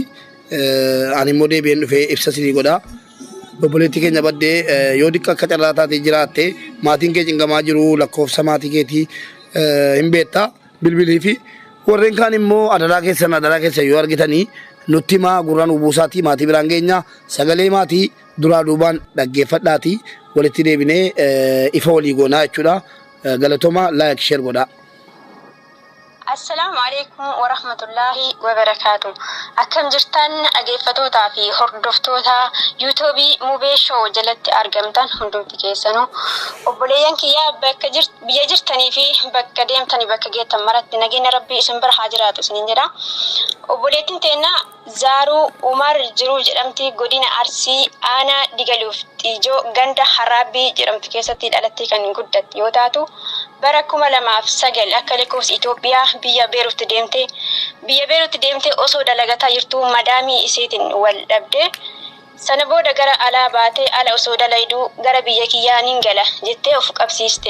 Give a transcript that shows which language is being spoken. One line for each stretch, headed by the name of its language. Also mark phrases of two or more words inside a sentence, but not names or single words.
Oromo: Ani immoo deebi'een dhufee ibsa sirii godha. Obboleettii keenya baddee yoo dikka akka carraa taatee jiraatte maatiin kee cinqamaa jiru lakkoofsa maatii keetii hin beektaa bilbilii fi warreen kaan immoo adaraa keessa yoo argitanii nutti maa gurraan ubuusaati maatii biraan geenya sagalee maatii duraa duubaan dhaggeeffadhaati walitti deebinee ifa walii goonaa jechuudha. Galatoma
English: like share
Oromo: godha.
Arabic: السلام عليكم ورحمة الله وبركاته.
Oromo: Akkam jirtan dhaggeeffatootaa fi hordoftoota YouTube Mubeeshaw jalatti argamtan hundumti keessanuu obboleeyyan kiyyaa bakka biyya jirtanii fi bakka deemtanii bakka geettan maratti nageenya rabbii isin bira haa jiraatu isiniin jedha. Obboleettiin teenya Zaaruu Umar jiru jedhamti godina Arsii aanaa Digaluuf Xiijoo ganda Harabbii jedhamtu keessatti dhalattee kan guddatte yoo taatu bara 2009 akka lakkoofsa Itoophiyaa biyya Beeruutti deemtee osoo dalagataa jirtu madaamii isiitiin wal dhabde sana booda gara alaa baatee ala osoo dalayduu gara biyya kiyyaa nin gala jettee of qabsiiste.